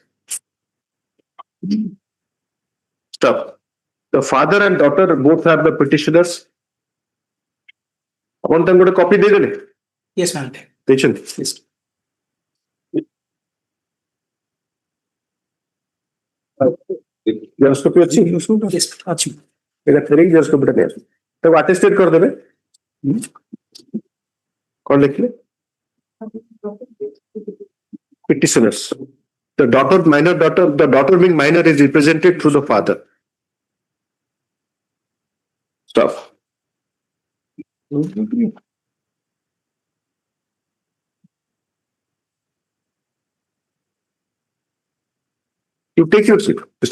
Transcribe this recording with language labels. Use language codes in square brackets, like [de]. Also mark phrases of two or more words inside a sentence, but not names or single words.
[en] Stop. The father and daughter both have the petitioners. I want them to copy the Yes, ma'am. patient. Yes. Xerox copy ଅଛି? [or] Yes, ଅଛି. ଏଟା ଫେରେଇ [en] Xerox copy [or] ଟା ନେଇ ଆସ। ତାକୁ attested କରିଦେବେ। କଣ ଲେଖିଲେ? [en] Petitioners. The daughter being minor is represented through the father. Stop. You take your seat. Mr.